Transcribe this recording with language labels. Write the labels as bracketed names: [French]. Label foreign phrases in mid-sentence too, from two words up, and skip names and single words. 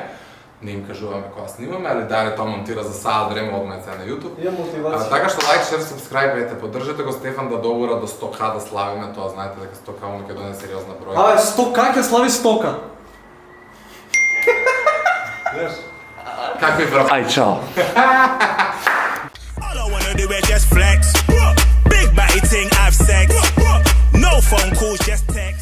[Macedonian] Не им кажуваме кога снимаме, али Даре тоа монтира за саат време одма е на YouTube. Ја мотивација. Така што [English] like, share, [Macedonian] сабскрајбете, поддржете го Стефан да доура до 100k да славиме, тоа знаете дека 100k у Македонија е сериозна бројка. Абе, 100k ќе слави 100k. Какви врв? Ај, чао. [English] All I wanna do is just flex. Big body thing, have sex. No phone calls, just text.